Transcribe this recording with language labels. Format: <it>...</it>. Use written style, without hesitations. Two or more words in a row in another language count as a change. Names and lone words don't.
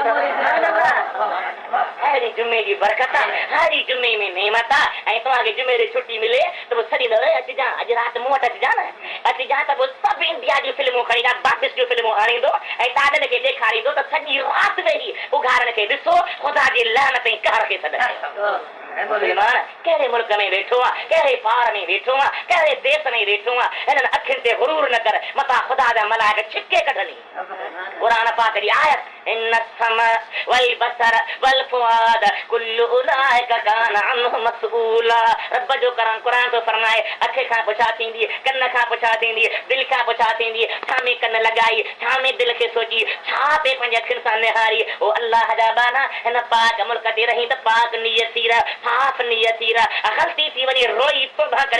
<sd>अहिड़ी जुमे जी बरकत आहे हरी जुमे में नेमत आहे ऐं तव्हांखे जुमे जी छुटी मिले त पोइ छॾींदो अचिजां अॼु राति मूं वटि अचिजां न अचिजां त पोइ सभु इंडिया जी फिल्मूं खणी बापिस जूं फिल्मूं आणींदो ऐं ॾाॾनि खे ॾेखारींदो त सॼी राति वेही उघारनि खे ॾिसो ख़ुदा जी लानत ऐं कहर खे छॾे मुस्लमान कहिड़े मुल्क में वेठो आहे कहिड़े पार में वेठो आहे कहिड़े देश में वेठो आहे हिननि अखियुनि ते गुरूर न कर मथां ख़ुदा जा मलाइक छिके कढनि क़ुरान पाक जी आयत</sd> <ar>إن السمع والبصر والفؤاد كل أولئك كان عنه مسئولا</ar> <sd>रब जो क़ुरान तो फरमाए अखि खां पुछा थींदी कन खां पुछा थींदी दिलि खां पुछा थींदी छा में कन लॻाई छा में दिलि खे सोची छा पे पंहिंजे अखियुनि सां निहारी ओ अल्लाह जा बाना हिन पाक मुल्क ते रही त पाक नियत थी रह साफ़ नियत थी रह ग़लती थी वञे रोई तौबा करे</sd>